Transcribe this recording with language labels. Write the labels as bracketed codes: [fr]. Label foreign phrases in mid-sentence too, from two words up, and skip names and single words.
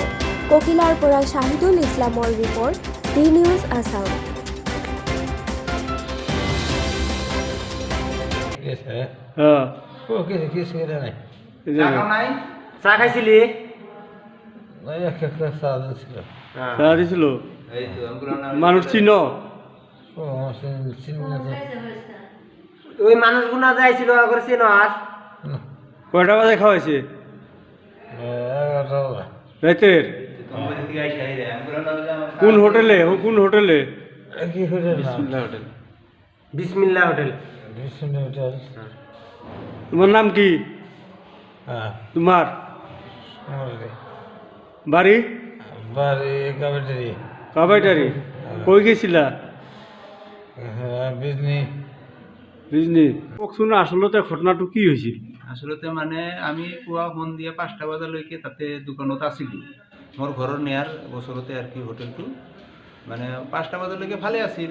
[as] ককিলাৰ পৰা শাহিদুল ইছলামৰ ৰিপৰ্ট, ডি নিউজ আছাম। চাহ খাইছিলি? চাহ দিছিল মানুষ চিন [bn] ওই মানুষগুলা যাইছিল আগর চিনো আর কয়টা বাজে খাওয়াইছে রাতের? কোন হোটেলে? কোন হোটেলে? বিসমিল্লাহ হোটেল। তোমার নাম কি? তোমার বাড়ি? কাবাইটারি। কই গেছিলা? বিজনি। [as] কওকচোন আসলতে ঘটনাটো কি হৈছিল? আসলতে মানে আমি পুৱা ফোন দিয়ে 5টা বজালৈকে তাতে দোকানত আছিলোঁ। মোৰ ঘৰৰ নিয়াৰ বছৰতে আৰু কি হোটেলটো মানে 5টা বজালৈকে ভালে আছিল।